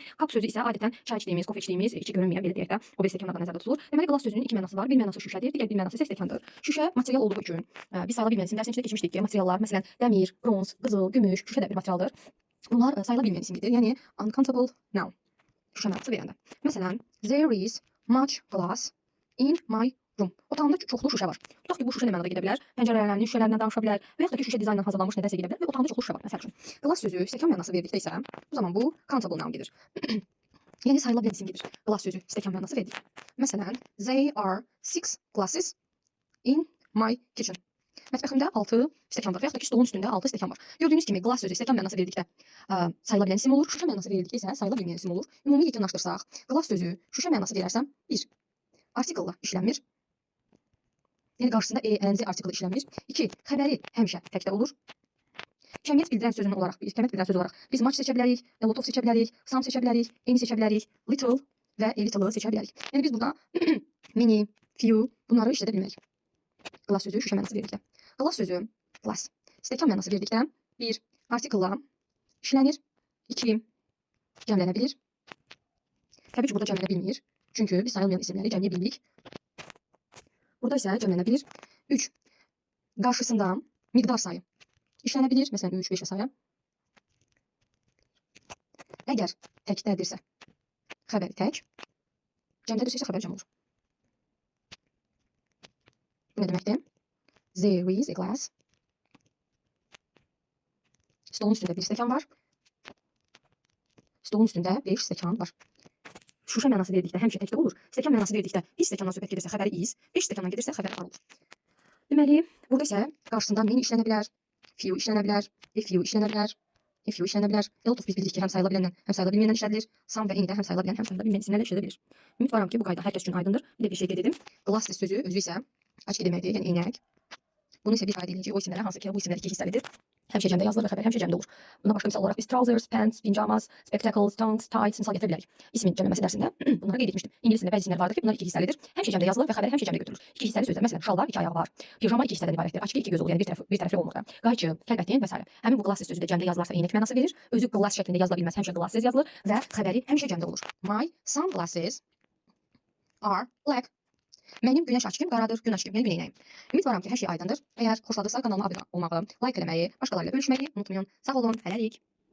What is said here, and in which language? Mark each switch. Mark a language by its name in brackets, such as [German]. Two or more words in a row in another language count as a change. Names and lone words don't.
[Azerbaijani] Kap sözü isə adətən çay içdiyimiz, kofe içdiyimiz, içi görünməyən, belə deyək də, o bir stəkanlardan nəzərdə tutulur. Deməli, qlas sözünün iki mənası var. Bir mənası şüşədir, digər bir mənası isə stəkandır. Şüşə material olduğu üçün biz sayıla bilməyən isimlər içində keçmişdik ki, materiallar, məsələn, dəmir, bronz, qızıl, gümüş, şüşə də bir materialdır. Bunlar sayıla bilməyən isimdir. Yəni [English] uncountable noun. [Azerbaijani] Şüşə mənası verəndə. Məsələn, [English] there is much glass in my room. [Azerbaijani] Otağımda çoxlu şüşə var. Tutaq ki, bu şüşə nə mənada gedə bilər? Pəncərələrindən, şüşələrindən danışa bilər və yaxud da ki, şüşə dizaynla hazırlanmış nədəsə gedə bilər və otağımda çoxlu şüşə var. Məsəl üçün, glass sözü stəkan mənası verdikdə isə, bu zaman bu [English] countable noun [Azerbaijani] gedir. Yəni sayıla bilən isim gedir. Glass sözü stəkan mənası verdikdə. Məsələn, [English] there are 6 glasses in my kitchen. [Azerbaijani] Mətbəximdə 6 stəkan var və yaxud da ki, stolun üstündə 6 stəkan var. Gördüyünüz kimi glass sözü stəkan mənası verdikdə sayıla bilən isim olur, şüşə mənası verildikdə isə sayıla bilməyən isim olur. Ümumi yekunlaşdırsaq, glass sözü şüşə mənası verərsəm 1. Artiklla işlənmir. Yəni qarşısında ənzi artiklı işlənmir. 2. Xəbəri həmişə təkdə olur. Kəmiyyət bildirən sözünün olaraq, kəmiyyət bildirən söz olaraq biz much seçə bilərik, [English] a lot of [Azerbaijani] seçə bilərik, some seçə bilərik, any seçə bilərik, little və [English] a little [Azerbaijani] seçə bilərik. Yəni biz burada [English] many, few [Azerbaijani] bunları işlədə bilmərik. Glass sözü şüşə mənası verdikdə. Glass sözü glass stəkan mənası verdikdə 1. Artiklla işlənir. 2. Cəmlənə bilir. Təbii ki, burada cəmlənə bilmir. Çünki biz sayılmayan isimləri cəmləyə bilmirik. Burada isə cəmlənə bilir. 3. Qarşısında miqdar sayı işlənə bilir. Məsələn, 3, 5 və sayə. Əgər təkdədirsə, xəbəri tək. Cəmdədirsə isə xəbəri cəm olur. Bu nə deməkdir? [English] There is a glass. [Azerbaijani] Stolun üstündə bir stəkan var. Stolun üstündə 5 stəkan var. Şüşə mənası verdikdə həmişə təkdə olur. Stəkan mənası verdikdə bir stəkandan söhbət gedirsə xəbəri is, 5 stəkandan gedirsə xəbəri ar olur. Deməli, burada isə qarşısında many işlənə bilər, few işlənə bilər, [English] a few [Azerbaijani] işlənə bilər, [English] a few [Azerbaijani] işlənə bilər. [English] A lot of [Azerbaijani] biz bildik ki, həm sayıla bilənlə, həm sayıla bilməyənlə işlədilir. Some və any də həm sayıla bilən, həm sayıla bilməyən isimlərlə işlədə bilir. Ümid varam ki, bu qayda hər kəs üçün aydındır. Bir də bir şey qeyd edim. Glass sözü özü isə açıq deməkdir, yəni eynək. Bunu isə bir ifadə edici o isimlərə, hansı ki, bu isimlər iki hissəlidir. Həmişə cəmdə yazılır və xəbər həmişə cəmdə olur. Buna başqa misal olaraq biz [English] trousers, pants, pijamas, spectacles, tongs, tights [Azerbaijani] misal gətirə bilərik. İsmin cəmləməsi dərsində bunları qeyd etmişdim. İngilis dilində bəzi isimlər vardır ki, bunlar iki hissəlidir. Həmişə cəmdə yazılır və xəbər həmişə cəmdə götürülür. İki hissəli sözlər, məsələn, şalvar iki ayağı var. Pijama iki hissədən ibarətdir. Açıq iki göz olur, yəni bir tərəfli olmur da. Qayçı, kəlbətin və s. Həmin bu glass sözü də cəmdə yazılarsa eynək mənası verir. Özü glass şəklində yazıla bilməz, həmişə glasses yazılır və xəbəri həmişə cəmdə olur. [English] My sunglasses are black. [Azerbaijani] Mənim günəş açkim qaradır, gün açkim, yəni gün eynəyim. Ümid varam ki, hər şey aydındır. Əgər xoşladıqsa kanalıma abunə olmağı, like eləməyi, başqalarıyla bölüşməyi unutmayın. Sağ olun, hələlik.